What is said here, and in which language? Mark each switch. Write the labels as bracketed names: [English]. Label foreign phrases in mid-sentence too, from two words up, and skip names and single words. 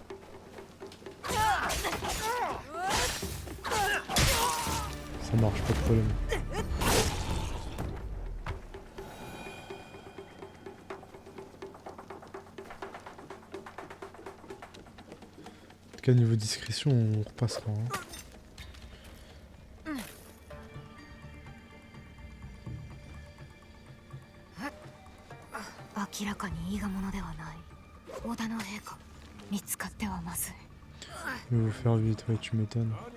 [French] Ça marche, pas de problème. En tout cas niveau discrétion on repassera. Hein. [Japanese] 明らかに伊賀者ではない。織田の兵か。見つかってはまずい。 [French] Il va vous faire vite, ouais, tu m'étonnes.